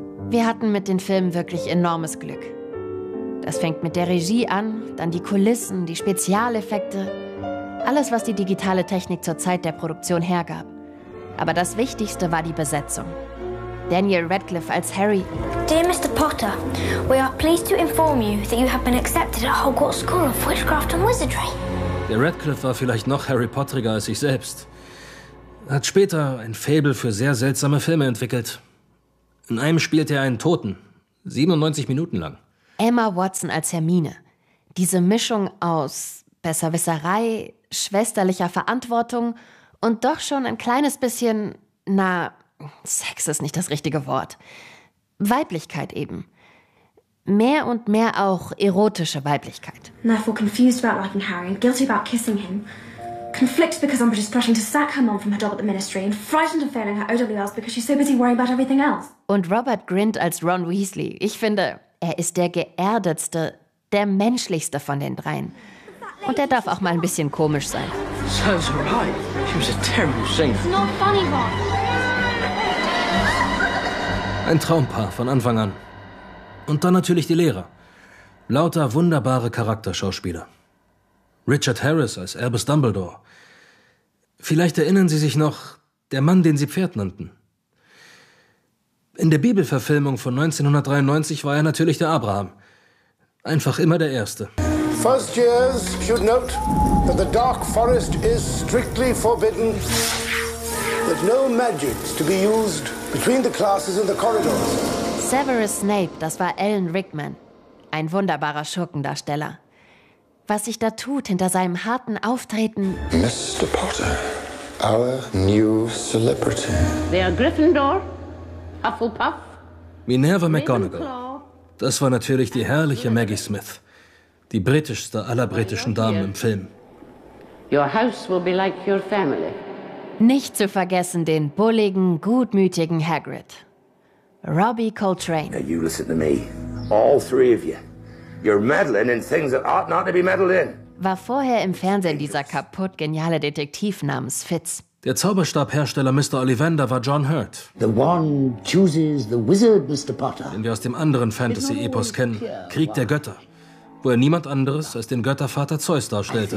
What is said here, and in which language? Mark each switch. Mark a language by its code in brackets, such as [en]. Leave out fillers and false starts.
[de] Wir hatten mit den Filmen wirklich enormes Glück. Das fängt mit der Regie an, dann die Kulissen, die Spezialeffekte. Alles, was die digitale Technik zur Zeit der Produktion hergab. Aber das Wichtigste war die Besetzung. Daniel Radcliffe als Harry. [en] Dear Mr. Potter, we are pleased to inform you that you have been accepted at Hogwarts School of Witchcraft and Wizardry. [de] Der Radcliffe war vielleicht noch Harry Potteriger als ich selbst. Er hat später ein Faible für sehr seltsame Filme entwickelt. In einem spielte er einen Toten, 97 Minuten lang. Emma Watson als Hermine. Diese Mischung aus Besserwisserei, schwesterlicher Verantwortung und doch schon ein kleines bisschen, na, Sex ist nicht das richtige Wort. Weiblichkeit eben. Mehr und mehr auch erotische Weiblichkeit. [en] Therefore confused about liking Harry and guilty about kissing him. Conflicted because Umbridge is pressuring to sack her mom from her job at the Ministry and frightened of failing her OWLs because she's so busy worrying about everything else. [de] Und Robert Grint als Ron Weasley. Ich finde, er ist der geerdetste, der menschlichste von den dreien. Und er darf auch mal ein bisschen komisch sein. [en] Serves her right. She was a terrible singer. It's not funny, Ron. [de] Ein Traumpaar von Anfang an. Und dann natürlich die Lehrer. Lauter wunderbare Charakterschauspieler. Richard Harris als Albus Dumbledore. Vielleicht erinnern Sie sich noch, der Mann, den Sie Pferd nannten. In der Bibelverfilmung von 1993 war er natürlich der Abraham. Einfach immer der Erste. [en] First years should note that the dark forest is strictly forbidden. That no magic is to be used between the classes in the corridors. [de] Severus Snape, das war Alan Rickman. Ein wunderbarer Schurkendarsteller. Was sich da tut hinter seinem harten Auftreten. [en] Mr. Potter, our new celebrity. They are Gryffindor, Hufflepuff. [de] Minerva McGonagall. Das war natürlich die herrliche Maggie Smith. Die britischste aller britischen Damen im Film. [en] Your house will be like your family. [de] Nicht zu vergessen den bulligen, gutmütigen Hagrid. Robbie Coltrane. [en] Now you listen to me, all three of you. You're meddling in things that ought not to be meddled in. [de] War vorher im Fernsehen dieser kaputt geniale Detektiv namens Fitz. Der Zauberstabhersteller Mr. Ollivander war John Hurt. [en] The one chooses the wizard, Mr. Potter. [de] Den wir aus dem anderen Fantasy-Epos kennen, Krieg der Götter, wo er niemand anderes als den Göttervater Zeus darstellte.